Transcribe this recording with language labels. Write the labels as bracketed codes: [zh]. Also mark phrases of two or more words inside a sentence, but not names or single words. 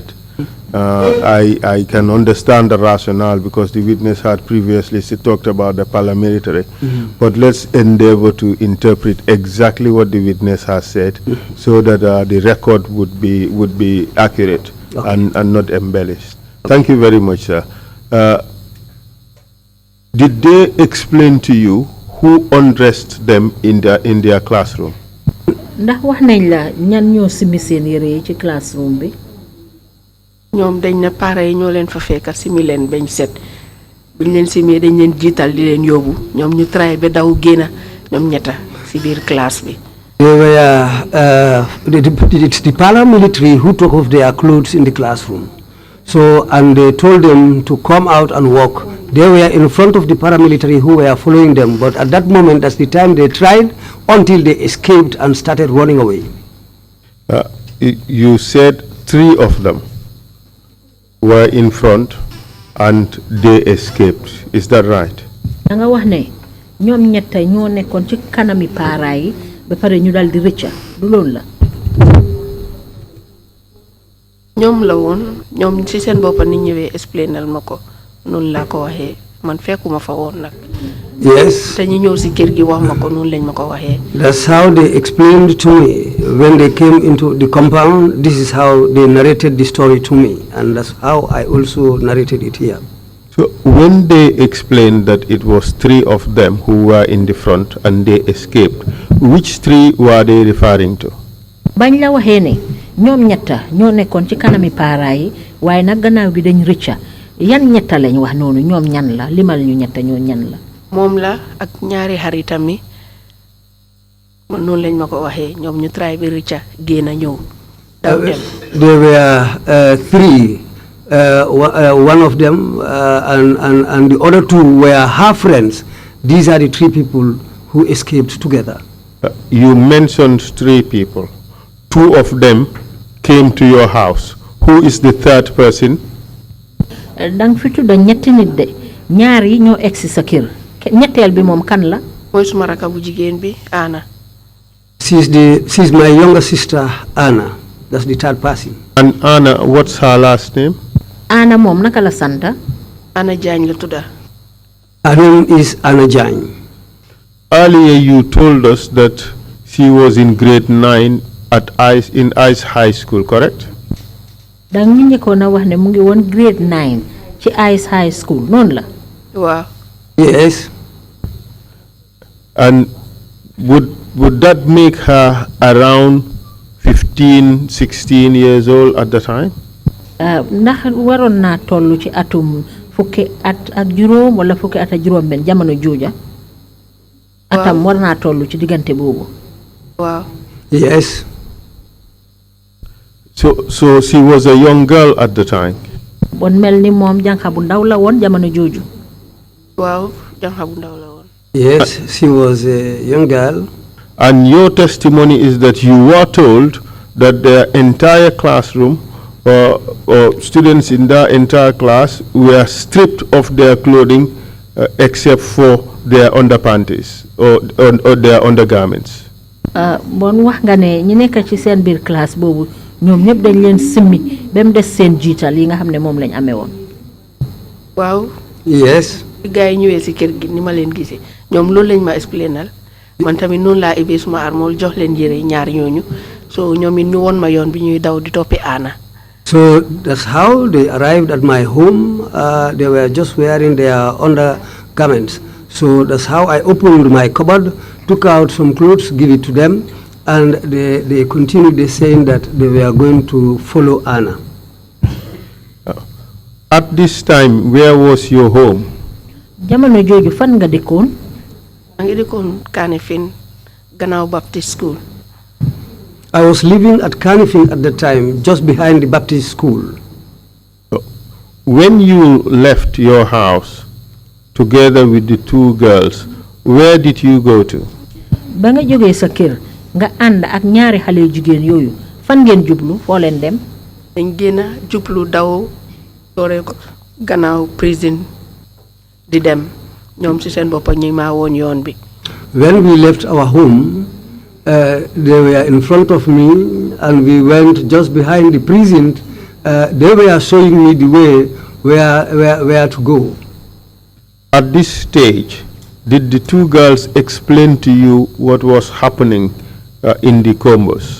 [en] I can understand the rationale because the witness had previously talked about the paramilitary, but let's endeavor to interpret exactly what the witness has said so that the record would be accurate and not embellished. Thank you very much, sir. Did they explain to you who undressed them in their classroom? [wo] ndax wax nañ la ñan ñoo simi seen yére yi ci classroom bi. ñoom dañ ne pare yi ñoo leen fa fekk simi leen bañ set buñ leen simee dañ leen jiital di leen yóbbu ñoom ñu try ba daw génna ñoom ñetta si biir classe bi. [en] They were it's the paramilitary who took off their clothes in the classroom. So, and they told them to come out and walk. They were in front of the paramilitary who were following them, but at that moment, that's the time they tried until they escaped and started running away. You said 3 of them were in front and they escaped. Is that right? [wo] da nga wax ne ñoom ñetta ñoo nekkoon ci kanami paara yi ba pare ñu dal di rëcca du loolu la. ñoom la woon ñoom ci seen boppa ni ñëwee explainal ma ko noonu laa ko waxee man fekkuma fa woon nag. [en] Yes. [wo] te ñu ñëw si kër gi wax ma ko noonu lañ ma ko waxee. [en] That's how they explained to me when they came into the compound. This is how they narrated the story to me, and that's how I also narrated it here. So when they explained that it was 3 of them who were in the front and they escaped, which 3 were they referring to? [wo] bañ la waxee ne ñoom ñetta ñoo nekkoon ci kanami paara yi waaye nag gannaaw gi dañ rëcca yan ñetta lañ wax noonu ñoom ñan la limal ñu ñetta ñoo ñan la. moom la ak ñaari xaritam mi man noonu lañ ma ko waxee ñoom ñu try bi rëcca génn ñëw daw dem. [en] There were 3. One of them and the other 2 were half friends. These are the 3 people who escaped together. You mentioned 3 people. 2 of them came to your house. Who is the 3rd person? [wo] dang fi tudda ñetti nit de ñaar yi ñoo egsi sa kër ñetteel bi moom kan la. mooy suma raka bu jigéen bi Anna. [en] She's my younger sister Anna. That's the 3rd person. And Anna, what's her last name? [wo] Anna moom naka la santa. Anna Jagne la tudda. [en] Her name is Anna Jagne. Earlier you told us that she was in grade 9 in ICE High School, correct? [wo] dang ñu ñëkkoon a wax ne mu ngi woon grade 9 ci ICE High School noonu la. waaw. [en] Yes. And would that make her around 15, 16 years old at the time? [wo] ndax waroon naa toll ci atum fukki at ak juróom wala fukki at ak juróom benn jamono jooja atam war naa toll ci diggante boobu. Wow. [en] Yes. So she was a young girl at the time. [wo] Bon mel ni moom jànqa bu ndaw la woon jamono jooju. Wow, jànqa bu ndaw la woon. [en] Yes, she was a young girl. And your testimony is that you were told that the entire classroom or students in the entire class were stripped of their clothing except for their underpanties or their undergarments. [wo] Bon wax nga ne ñi nekk ci seen biir classe boobu ñoom ñëpp dañ leen simmi ba mu des seen jiital yi nga xam ne moom lañ amee woon. Waaw. [en] Yes. [wo] Gars yi ñëwee si kër gi ni ma leen gisee ñoom loolu lañ ma explainal man tamit noonu laa ibee suma armool jox leen yére ñaar ñooñu so ñoom it ñu woon ma yoon bi ñuy daw di toppi Anna. [en] So that's how they arrived at my home. They were just wearing their undergarments. So that's how I opened my cupboard, took out some clothes, give it to them, and they continued saying that they were going to follow Anna. At this time, where was your home? [wo] Jamono jooju fan nga dëkkoon? maa ngi dëkkoon Kanifing gannaaw Baptist School. [en] I was living at Kanifing at the time, just behind the Baptist school. When you left your house together with the two girls, where did you go to? [wo] Ba nga jógee sa kër nga ànd ak ñaari xale jigéen yooyu fan ngeen jublu foo leen dem? dañ génn jublu daw dooree ko gannaaw prison di dem ñoom ci seen bopp ñi maa woon yoon bi. [en] When we left our home, they were in front of me and we went just behind the prison. They were showing me the way where to go. At this stage, did the two girls explain to you what was happening in the combos?